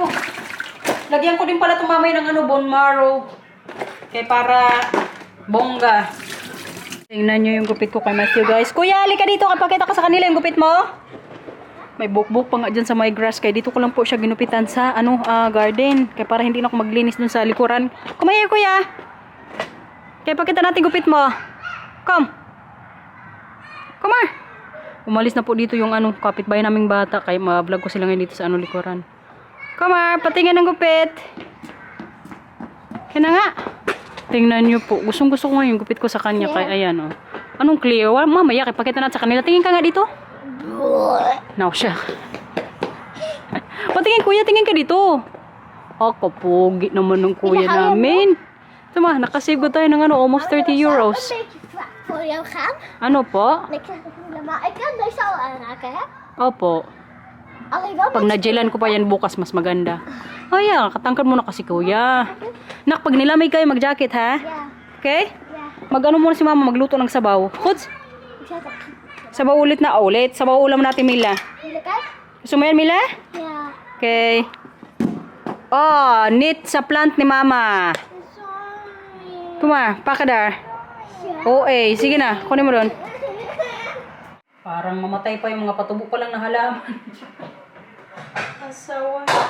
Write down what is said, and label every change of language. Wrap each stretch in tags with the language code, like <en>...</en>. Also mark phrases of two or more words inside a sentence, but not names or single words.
<tl>Lagyan ko din pala itong mamay ng ano, bone marrow. Kaya para bongga. Tingnan nyo yung gupit ko kay Matthew, guys. Kuya, halika dito. Kapakita ko sa kanila yung gupit mo. May buk-buk pa nga dyan sa my grass. Kaya dito ko lang po siya ginupitan sa garden. Kaya para hindi na ako maglinis dun sa likuran.</tl> <en>Come here,</en> <tl>kuya. Kaya pakita natin gupit mo.</tl> <en>Come. Come here.</en> <tl>Umalis na po dito yung kapitbahay naming bata. Kaya ma-vlog ko sila ngayon dito sa likuran.</tl> <en>Come here.</en> <tl>Patingin ng gupit. Kaya na nga. Tingnan nyo po. Gustong-gusto ko nga yung gupit ko sa kanya. Kaya ayan, oh. Anong clear? Mamaya, kaya pakita natin sa kanila. Tingin ka nga dito. Now siya. Patingin kuya, tingin ka dito. Kapogi naman ng kuya namin. Tama, nakasave ko tayo ng almost 30 euros.</tl> <nl>Voor jou gaan?</nl> <tl>Ano po?</tl> <nl>Ik zeg het niet, maar ik kan deze al aanraken, hè?</nl> <tl>Opo.</tl> <nl>Alleen wel</nl> <tl>Pag najelan ko pa yan bukas, mas maganda.</tl> <en>Oh yeah,</en> <tl>katangkad mo na kasi kuya. Nak, pag nilamig kayo, mag-jacket ha?</tl> <nl>Ja,</nl> <tl>Okay?</tl> <nl>ja.</nl> <tl>Mag-ano muna si mama, magluto ng sabaw. Huds,</tl> <nl>Ik zet het.</nl> <tl>sabaw ulit na ulit. Sabaw ulam natin, Mila.</tl> <nl>Wil je kijken?</nl> <tl>Gusto mo yan, Mila?</tl> <nl>Ja.</nl> <tl>Okay. Oh, neat sa plant ni mama. Sorry. Kuma, pakadar. Oo, sige na. Kunin mo doon. Parang mamatay pa yung mga patubo pa lang na halaman. Asawa.</tl>